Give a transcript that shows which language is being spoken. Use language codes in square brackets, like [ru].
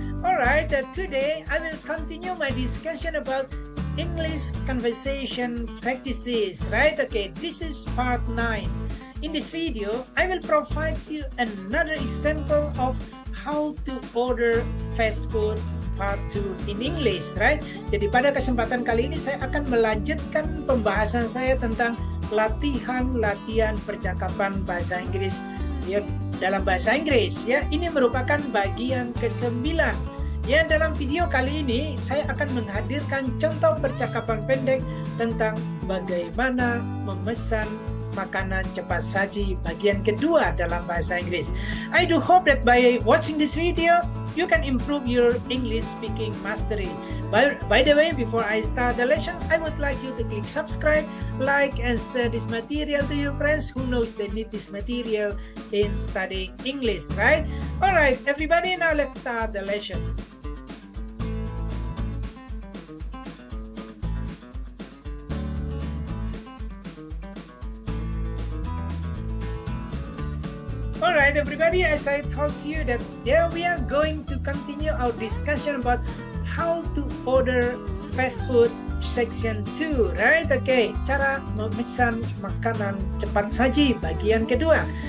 [en] Alright, today I will continue my discussion about English conversation practices, right? Okay, this is part 9. In this video, I will provide you another example of how to order fast food part 2 in English, right? [id] Jadi pada kesempatan kali ini saya akan melanjutkan pembahasan saya tentang latihan-latihan percakapan bahasa Inggris ya, dalam bahasa Inggris ya. Ini merupakan bagian ke-9. Ya, dalam video kali ini saya akan menghadirkan contoh percakapan pendek tentang bagaimana memesan makanan cepat saji bagian kedua dalam bahasa Inggris. [en] I do hope that by watching this video, you can improve your English speaking mastery. By the way, before I start the lesson, I would like you to click subscribe, like, and share this material to your friends who knows they need this material in studying English, right? Alright, everybody, now let's start the lesson. Alright everybody, as I told you that we are going to continue our discussion about how to order fast food section 2, right? [id] Okay, cara memesan makanan cepat saji bagian kedua.